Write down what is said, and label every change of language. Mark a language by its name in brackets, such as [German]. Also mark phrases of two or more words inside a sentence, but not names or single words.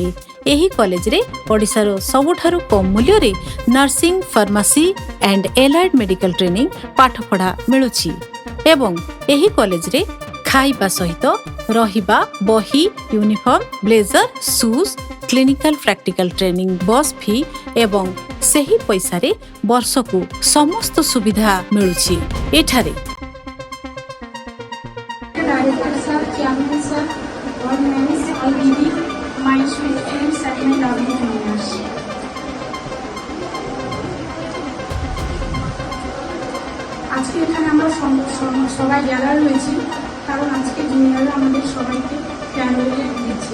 [Odia] ଏହି କଲେଜରେ ଓଡ଼ିଶାର ସବୁଠାରୁ କମ୍ ମୂଲ୍ୟରେ [English] nursing pharmacy and allied medical training [Odia] ପାଠପଢା ମିଳୁଛି ଏବଂ ଏହି କଲେଜରେ ଖାଇବା ସହିତ ରହିବା ବହି [English] uniform blazer shoes clinical practical training bus fee [Odia] ଏବଂ ସେହି ପଇସାରେ ବର୍ଷକୁ ସମସ୍ତ ସୁବିଧା ମିଳୁଛି। ଏଠାରେ [Bangla] আজকে এখানে আমরা সবাই গ্যাদার হয়েছি কারণ আজকে জুনিয়ররা আমাদের সবাইকে ফেয়ারওয়েল দিচ্ছে।